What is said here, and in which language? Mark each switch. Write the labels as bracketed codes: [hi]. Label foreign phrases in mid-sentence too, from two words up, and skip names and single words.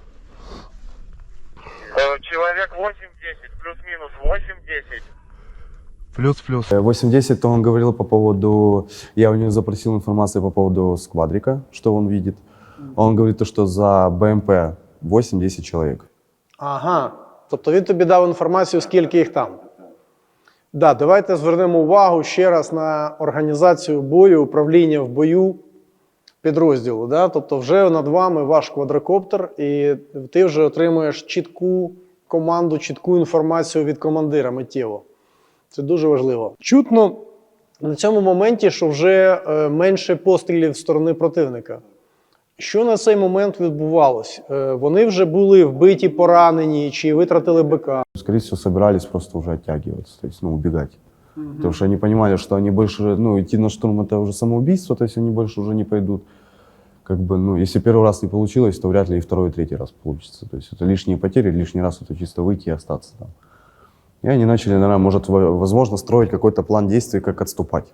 [ru] Человек 8-10, плюс-минус 8-10. Плюс. 8-10, то он говорил по поводу, я у него запросил информацию по поводу сквадрика, что он видит. Он говорит, то, что за БМП 8-10 человек. Ага. [uk] Тобто він тобі дав інформацію, скільки їх там. Да, давайте звернемо увагу ще раз на організацію бою, управління в бою підрозділу. Да? Тобто вже над вами ваш квадрокоптер, і ти вже отримуєш чітку команду, чітку інформацію від командира миттєво. Це дуже важливо. Чутно на цьому моменті, що вже менше пострілів з сторони противника. Що на цей момент відбувалось? Вони вже були вбиті, поранені, чи витратили БК? [ru] Скорее всего, собирались просто уже оттягиваться, то есть, ну, убегать. Потому что они понимали, что они больше, ну, идти на штурм это уже самоубийство, то есть они больше уже не пойдут. Как бы, ну, если первый раз не получилось, то вряд ли и второй, и третий раз получится. То есть это лишние потери, лишний раз это чисто выйти и остаться там. И они начали, наверное, может, возможно, строить какой-то план действий, как отступать.